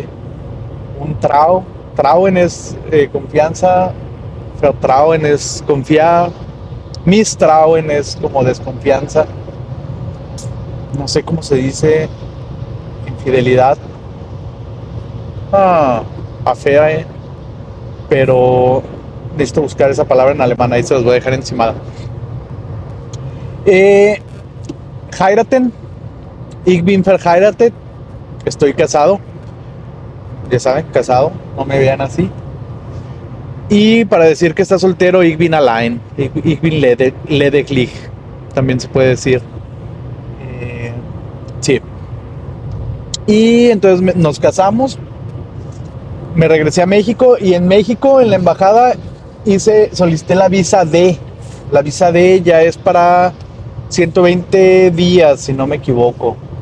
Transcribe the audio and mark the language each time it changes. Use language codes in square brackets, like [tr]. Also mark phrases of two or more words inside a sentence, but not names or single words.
[es] Un trauen es confianza, vertrauen es confiar, mistrauen es como desconfianza, no sé cómo se dice, infidelidad, affaire, pero necesito buscar esa palabra en alemán, ahí se los voy a dejar encimada. [de] Heiraten, ich bin verheiratet, [es] estoy casado. Ya saben, casado, no me vean así. Y para decir que está soltero, [de] ich bin allein, ich bin lediglich, [es] también se puede decir. Sí. Y entonces nos casamos, me regresé a México y en México, en la embajada, solicité la visa D. La visa D ya es para 120 días, si no me equivoco.